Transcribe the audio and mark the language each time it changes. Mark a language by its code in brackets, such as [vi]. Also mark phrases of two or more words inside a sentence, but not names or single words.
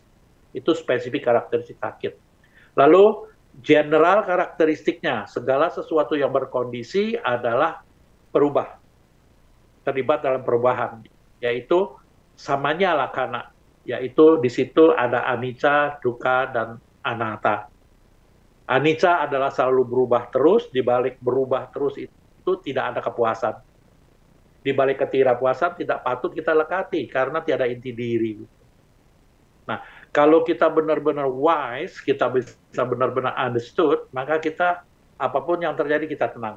[id] Itu spesifik karakteristik sakit. Lalu general karakteristiknya, segala sesuatu yang berkondisi adalah berubah, terlibat dalam perubahan, yaitu [pi] samanya lakana, [id] yaitu di situ ada anicca, dukkha, dan anatta. Anicca adalah selalu berubah terus, di balik berubah terus itu tidak ada kepuasan. Di balik ketidakpuasan tidak patut kita lekati karena tiada inti diri. Nah, kalau kita benar-benar wise, kita bisa benar-benar understood, maka kita apapun yang terjadi kita tenang.